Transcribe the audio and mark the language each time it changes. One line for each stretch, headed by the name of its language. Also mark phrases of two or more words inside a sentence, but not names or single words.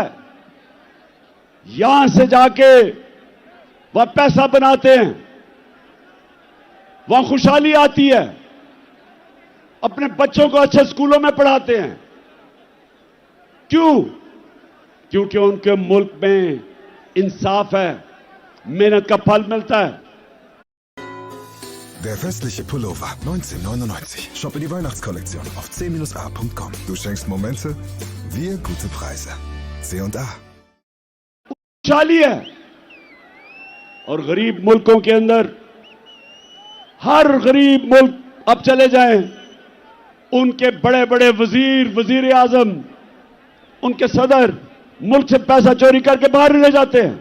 Urdu: یہاں سے جا کے وہ پیسہ بناتے ہیں، وہاں خوشحالی آتی ہے، اپنے بچوں کو اچھے اسکولوں میں پڑھاتے ہیں. کیوں? کیونکہ ان کے ملک میں انصاف ہے، محنت کا پھل ملتا ہے.
German: Der festliche Pullover 19,99. Shoppe die Weihnachtskollektion auf c-a.com. Du schenkst Momente, wir gute Preise. C&A.
Urdu: خوشحالی ہے. اور غریب ملکوں کے اندر ہر غریب ملک اب چلے جائیں، ان کے بڑے بڑے وزیر، وزیر اعظم، ان کے صدر ملک سے پیسہ چوری کر کے باہر لے جاتے ہیں.